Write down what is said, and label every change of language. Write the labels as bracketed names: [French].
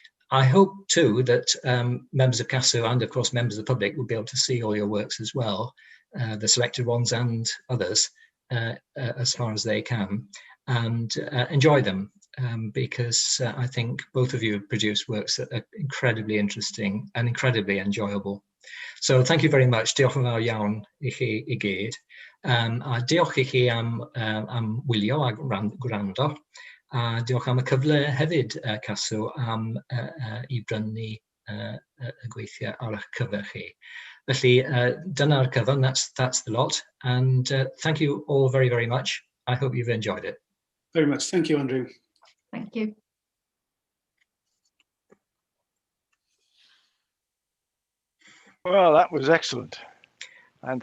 [English] I hope too that members of CASW and of course members of the public will be able to see all your works as well, the selected ones and others, as far as they can, and enjoy them, because I think both of you produce works that are incredibly interesting and incredibly enjoyable. So thank you very much. [Welsh] Diolch yn fawr iawn I chi I gyd. A diolch I chi am wylio a gwrando. A diolch am y cyfle hefyd, CASW, am I brynu y gweithiau ar eich cyfer chi. Felly, dyna'r cyfan, that's the lot. [English] And thank you all very, very much. I hope you've enjoyed it. Very much. Thank you, Andrew. Thank you. Well, that was excellent. And